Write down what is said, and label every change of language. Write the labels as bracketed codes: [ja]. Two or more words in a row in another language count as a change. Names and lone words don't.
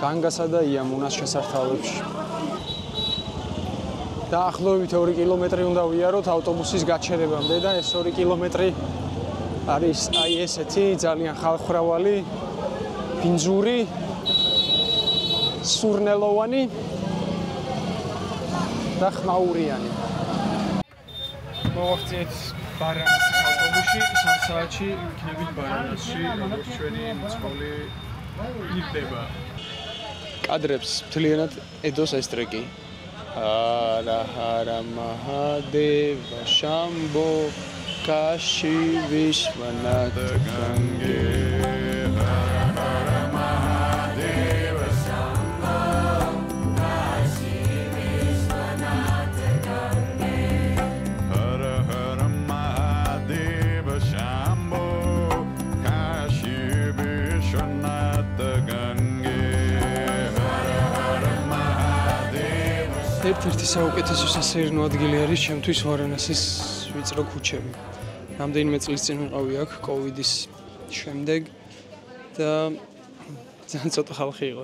[ka] განგასა და იამუნას შესართავებში. დაახლოებით 2 კილომეტრი უნდა ვიაროთ ავტობუსის გაჩერებამდე და ეს 2 კილომეტრი არის აი ესეთი ძალიან ხალხმრავალი, ბინძური, სურნელოვანი და ხმაურიანი. მოვახციეთ ბარანას ავტობუსში, 3 საათში ვიქნებით ბარანასში, როგორც ჩვენი მძღოლი ირდება. კადრებს მთლიანად ედოს ეს ტრეკი. [sa] हर हर महादेव शम्भो काशी विश्वनाथ गङ्गे हर हर महादेव शम्भो काशी विश्वनाथ गङ्गे हर हर महादेव शम्भो काशी विश्वनाथ गङ्गे [ka] ერთ-ერთი საუკეთესო სასეირნო ადგილი არის ჩემთვის ვარანასის ვიწრო ქუჩები. რამდენიმე წლის წინ ვიყავი აქ კოვიდის შემდეგ და ძალიან ცოტა ხალხი იყო.